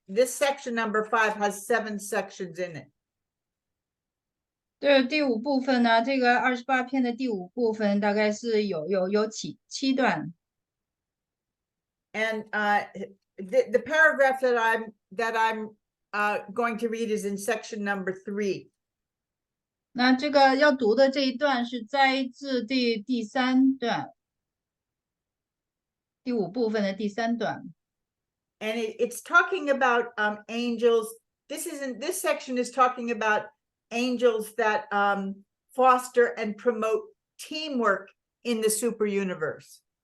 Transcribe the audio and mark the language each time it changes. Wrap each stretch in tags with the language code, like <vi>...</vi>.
<en>This section number 5 has 7 sections in it.</en> <zh>对，第五部分呢，这个28篇的第五部分大概是有7段。</zh> <en>And the paragraph that I'm going to read is in section number 3.</en> <zh>那这个要读的这一段是摘自第3段，第五部分的第3段。</zh> <en>And it's talking about angels. This section is talking about angels that foster and promote teamwork in the super universe.</en>